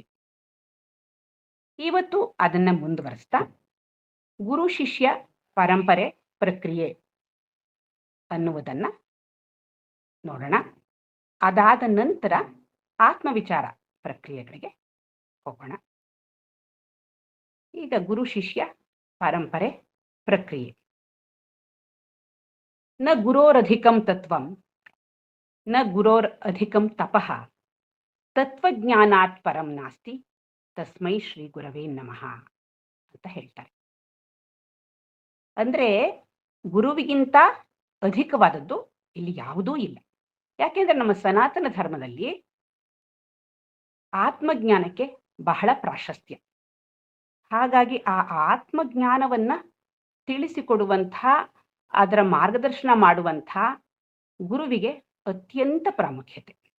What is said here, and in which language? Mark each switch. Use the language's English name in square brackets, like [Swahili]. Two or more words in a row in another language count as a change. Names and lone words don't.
[Kannada] ಇವತ್ತು ಅದನ್ನ ಮುಂದುವರಿಸ್ತಾ ಗುರು ಶಿಷ್ಯ ಪರಂಪರೆ ಪ್ರಕ್ರಿಯೆ ಅನ್ನುವುದನ್ನ ನೋಡೋಣ. ಅದಾದ ನಂತರ ಆತ್ಮವಿಚಾರ ಪ್ರಕ್ರಿಯೆಗಳಿಗೆ ಹೋಗೋಣ. ಈಗ ಗುರು ಶಿಷ್ಯ ಪರಂಪರೆ ಪ್ರಕ್ರಿಯೆ. [Sanskrit] ನ ಗುರೋರಧಿಕಂ ತತ್ವಂ ನ ಗುರೋರ್ ಅಧಿಕಂ ತಪಃ ತತ್ವಜ್ಞಾನಾತ್ ಪರಂ ನಾಸ್ತಿ ತಸ್ಮೈ ಶ್ರೀ ಗುರವೇ ನಮಃ [Kannada] ಅಂತ ಹೇಳ್ತಾರೆ. ಅಂದ್ರೆ ಗುರುವಿಗಿಂತ ಅಧಿಕವಾದದ್ದು ಇಲ್ಲಿ ಯಾವುದೂ ಇಲ್ಲ. ಯಾಕೆಂದ್ರೆ ನಮ್ಮ ಸನಾತನ ಧರ್ಮದಲ್ಲಿ ಆತ್ಮಜ್ಞಾನಕ್ಕೆ ಬಹಳ ಪ್ರಾಶಸ್ತ್ಯ. ಹಾಗಾಗಿ ಆ ಆತ್ಮಜ್ಞಾನವನ್ನ ತಿಳಿಸಿಕೊಡುವಂಥ, ಅದರ ಮಾರ್ಗದರ್ಶನ ಮಾಡುವಂಥ ಗುರುವಿಗೆ ಅತ್ಯಂತ ಪ್ರಾಮುಖ್ಯತೆ.